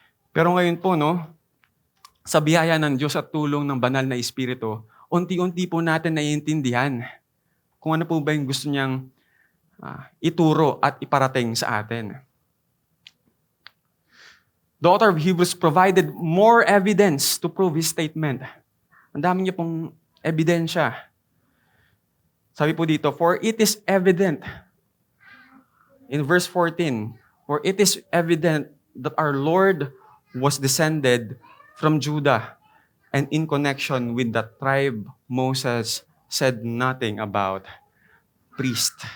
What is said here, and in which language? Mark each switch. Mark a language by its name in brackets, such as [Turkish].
[Filipino] Pero ngayon po, sa biyaya ng Diyos at tulong ng banal na Espiritu, unti-unti po natin naiintindihan kung ano po ba yung gusto niyang ituro at iparating sa atin. [English] The author of Hebrews provided more evidence to prove his statement. [Filipino] Ang dami niya pong ebidensya. Sabi po dito, [English] for it is evident, in verse 14, for it is evident that our Lord was descended from Judah, and in connection with that tribe, Moses said nothing about priest.